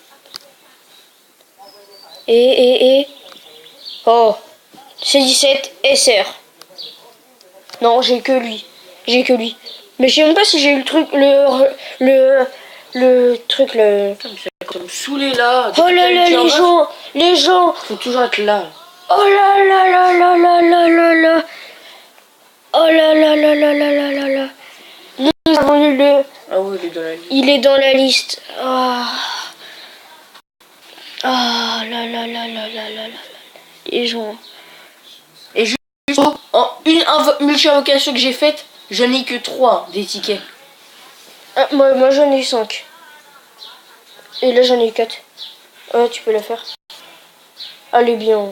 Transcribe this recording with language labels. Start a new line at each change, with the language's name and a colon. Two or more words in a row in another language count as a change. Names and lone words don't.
French: Et. Oh. C17 SR. Non, j'ai que lui. Mais je sais même pas si j'ai eu le truc. Le truc, le... Ça me saoulait là. Oh là là, les gens. Faut toujours être là. Oh là là là là là là là là. Oh là là là là là là là là. Nous avons eu le... Ah oui, il est dans la liste. Il est dans la liste. Ah. Ah là là là là là là là. Les gens. Et juste en une multi-invocation que j'ai faite, j'en ai que 3 des tickets. Ah, moi j'en ai 5. Et là j'en ai 4. Ouais, tu peux la faire. Allez bien.